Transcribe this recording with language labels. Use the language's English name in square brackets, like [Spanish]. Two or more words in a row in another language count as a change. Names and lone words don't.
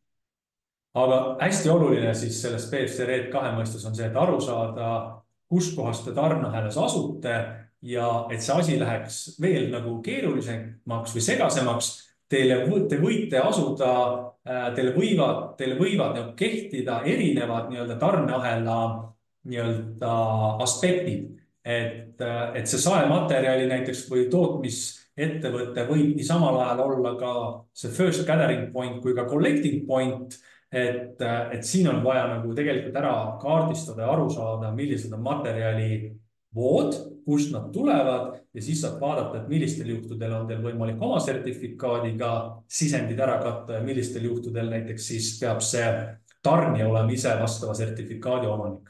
[Estonian] Aga hästi oluline siis sellest BFC RED 2 mõistes on see, et aru saada, kus kohast te tarneahelas asute ja et see asi läheks veel nagu keerulisemaks või segasemaks, te võite asuda, teile võivad nagu kehtida erinevad nii-öelda tarneahela nii-öelda aspektid. Et see saematerjali näiteks või tootmisettevõte võib nii samal ajal olla ka see [English] first gathering point [Estonian] kui ka [English] collecting point, [Estonian] et siin on vaja nagu tegelikult ära kaardistada ja aru saada, millised on materjali vood, kust nad tulevad ja siis saab vaadata, et millistel juhtudel on teil võimalik oma sertifikaadiga sisendid ära katta ja millistel juhtudel näiteks siis peab see tarnija olema ise vastava sertifikaadi omanik.